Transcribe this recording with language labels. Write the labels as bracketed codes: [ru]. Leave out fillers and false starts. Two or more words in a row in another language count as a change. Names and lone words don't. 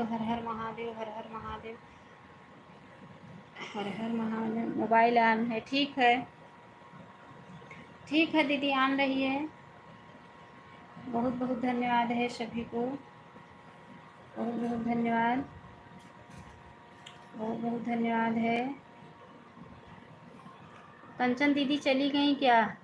[hi] हर हर महादेव, हर हर महादेव, हर हर महादेव। मोबाइल ऑन है, ठीक है, ठीक है दीदी, ऑन रही है। बहुत बहुत धन्यवाद है सभी को, बहुत बहुत धन्यवाद, बहुत बहुत धन्यवाद है। कंचन दीदी चली गई क्या?